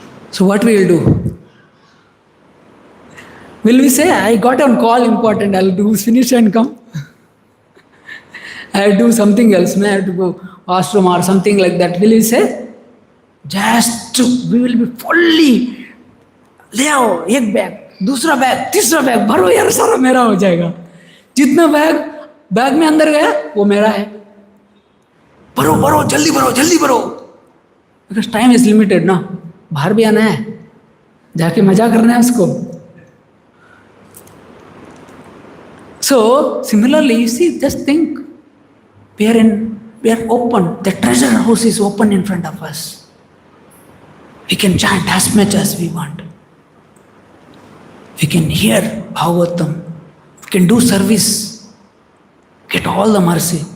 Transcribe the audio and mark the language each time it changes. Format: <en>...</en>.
<en>So what we will do? Will we say, I got on call important, I'll do finish and come? I'll do something else, may I have to go washroom or something like that. Will we say? Just we will be fully,</en> <hi>ले आओ एक bag, दूसरा bag, तीसरा bag, भरो यार सारा मेरा हो जाएगा. जितना बैग में अंदर गया वो मेरा है. भरो भरो जल्दी भरो.</hi> <en>Because time is limited</en> <hi>ना, बाहर भी आना है, जाके मजा करना है उसको.</hi> <en>So similarly, you see, just think, we are open. The treasure house is open in front of us. We can chant as much as we want. We can hear Bhagavatam. We can do service. Get all the mercy.</en>